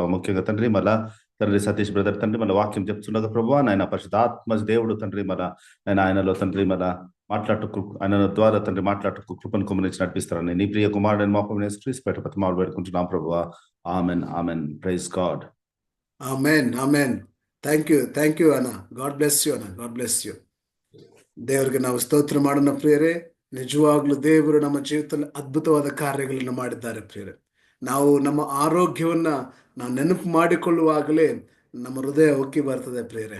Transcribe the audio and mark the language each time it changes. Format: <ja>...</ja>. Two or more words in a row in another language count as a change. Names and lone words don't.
<te>ముఖ్యంగా తండ్రి తండ్రి సతీష్ బ్రదర్ తండ్రి వాక్యం చెప్తుండగా ప్రభావ నాయన పరిశుద్ధాత్మ దేవుడు తండ్రి నేను ఆయనలో తండ్రి ఆయన ద్వారా తండ్రి మాట్లాడుటకు కృపను కుమరించి నడిపిస్తారని నీ ప్రియ కుమారుడైన మా ప్రభువైన యేసుక్రీస్తు ప్రతిమాలు వేడుకుంటున్నాం ప్రభావ. ఆమెన్, ఆమెన్.</te> <en>Praise God.</en> <te>ఆమెన్, ఆమెన్.</te> <en>thank you</en> <kn>ಅಣ್ಣ.</kn> <en>God bless you</en> <kn>ಅಣ್ಣ.</kn> <en>God bless you.</en> <kn>ದೇವರಿಗೆ ನಾವು ಸ್ತೋತ್ರ ಮಾಡೋಣ ಪ್ರಿಯರೇ. ನಿಜವಾಗ್ಲೂ ದೇವರು ನಮ್ಮ ಜೀವಿತದಲ್ಲಿ ಅದ್ಭುತವಾದ ಕಾರ್ಯಗಳನ್ನು ಮಾಡಿದ್ದಾರೆ ಪ್ರಿಯರೇ. ನಾವು ನಮ್ಮ ಆರೋಗ್ಯವನ್ನ ನಾವು ನೆನಪು ಮಾಡಿಕೊಳ್ಳುವಾಗಲೇ ನಮ್ಮ ಹೃದಯ ಉಕ್ಕಿ ಬರ್ತದೆ ಪ್ರಿಯರೇ.</kn>